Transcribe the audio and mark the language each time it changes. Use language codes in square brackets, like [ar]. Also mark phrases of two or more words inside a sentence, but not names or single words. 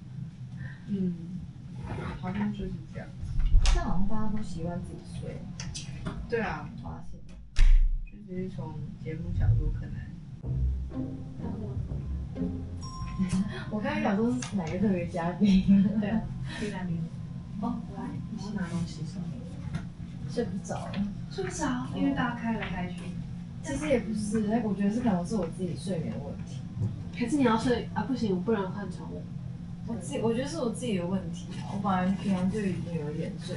[zh] 好像就是這樣。但好像大家都習慣自己睡。對啊，發現。就是從節目角度可能。我剛才想說是哪個特別嘉賓？對啊，去那邊。哦，來，你是拿東西什麼？睡不着。睡不着，因為大家開來開去。其實也不是，我覺得是可能是我自己睡眠問題。可是你要睡啊？不行，我不能換床位。我覺得是我自己的問題啊。我本來平常就已經有點睡